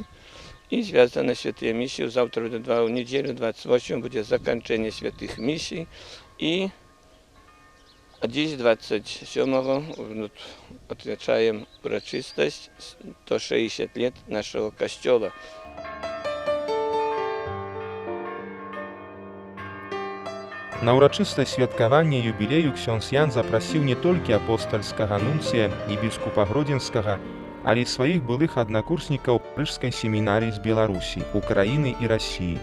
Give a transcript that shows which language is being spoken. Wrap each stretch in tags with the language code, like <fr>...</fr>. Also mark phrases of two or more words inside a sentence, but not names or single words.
<ru>И связаны святые миссии. Завтра будет 2 в неделю, 28 будет закончение святых миссий. И 27-го отмечаем урочистость 160 лет нашего костела.</ru> <be>На ўрачыстае святкаванне юбілею ксёндз Ян запрасіў не толькі апостальскага нунцыя і біскупа Гродзенскага, але і сваіх былых аднакурснікаў Прыжскай семінарыі з Беларусі, Украіны і Расіі.</be>